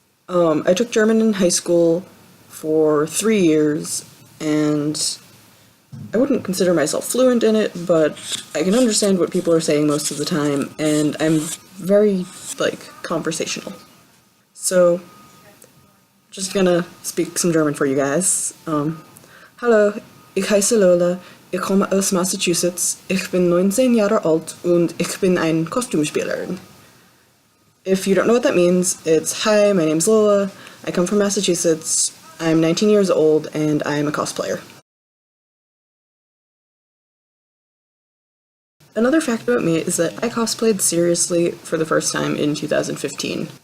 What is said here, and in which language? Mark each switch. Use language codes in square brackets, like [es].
[en] I took German in high school for 3 years, and I wouldn't consider myself fluent in it, but I can understand what people are saying most of the time, and I'm very, conversational. So, just gonna speak some German for you guys. [de] Hallo, ich heiße Lola, ich komme aus Massachusetts, ich bin 19 Jahre alt und ich bin ein Kostümspielerin. [en] If you don't know what that means, it's hi, my name's Lola, I come from Massachusetts, I'm 19 years old, and I'm a cosplayer. Another fact about me is that I cosplayed seriously for the first time in 2015.